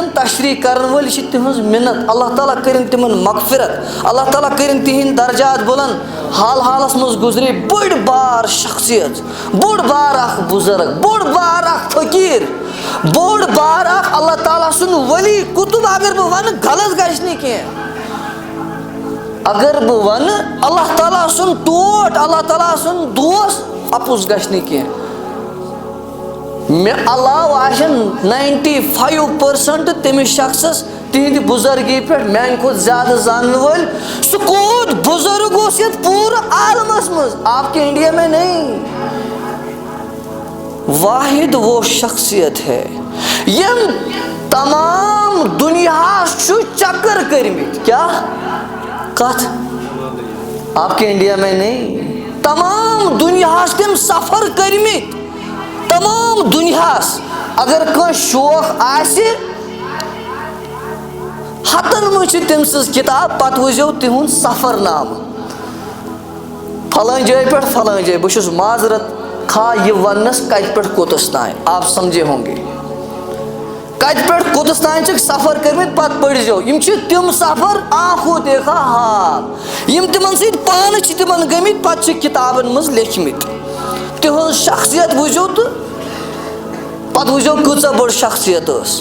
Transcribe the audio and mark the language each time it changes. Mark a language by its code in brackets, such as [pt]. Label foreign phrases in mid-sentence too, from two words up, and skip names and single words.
[ks] تشریح کرن وٲلۍ چھِ تِہنٛز مِنت اللہ تعالیٰ کٔرِنۍ تِمن مغفرت اللہ تعالیٰ کٔرِنۍ تِہنٛدۍ درجات بُلند حال حالس منٛز گُزرے بٔڑ بار شخصیت بوٚڑ بار اکھ بُزرگ بوٚڑ بار اکھ فقیٖر بوٚڑ بار اکھ اللہ تعالیٰ سُنٛد ؤلی کُتُب اگر بہٕ ونہٕ غلط گژھِ نہٕ کینٛہہ اگر بہٕ ونہٕ اللہ تعالیٰ سُنٛد ٹوٹھ اللہ تعالیٰ سُنٛد دوس اپُز گژھِ نہٕ کینٛہہ. مےٚ علاوٕ آسن 95% تٔمِس شخصس تِہنٛدِ بُزرگی پٮ۪ٹھ میانہِ کھۄتہٕ زیادٕ زانن وٲلۍ. سُہ کوٗت بُزرگ اوس یتھ پوٗرٕ عالمس منٛز [ur] آپ کے انڈیا میں نہیں. واحد وہ شخصیت ہے [ks] یم تمام دنیاہس چھُ چکر کٔرمٕتۍ. کیاہ کتھ؟ [ur] آپ کے انڈیا میں نہیں. [ks] تمام دنیاہس تِم سفر کٔرمٕتۍ تمام دنیاہس. اگر کٲنٛسہِ شوق آسہِ ہتن منٛز چھِ تٔمۍ سٕنٛز کِتاب پتہٕ وٕچھزیو تِہُنٛد سفر نامہٕ فلٲنۍ جایہِ پٮ۪ٹھ فلٲنۍ جایہِ. بہٕ چھُس معذرت خواہ یہِ وننس کتہِ پٮ۪ٹھ کوٚتس تانۍ [ur] آپ سمجھے ہوں گے [ks] کتہِ پٮ۪ٹھ کوٚتس تانۍ چھِکھ سفر کٔرمٕتۍ پتہٕ پٔرزیو. یِم چھِ تِم سفر [ur] آنکھو دیکھا حال [ks] یِم تِمن سۭتۍ پانہٕ چھِ تِمن گٔمٕتۍ پتہٕ چھِ کِتابن منٛز لیکھمٕتۍ. تِہنٛز شخصیت وٕچھزیو تہٕ پتہٕ وٕچھزیو کۭژاہ بٔڑ شخصیت ٲس.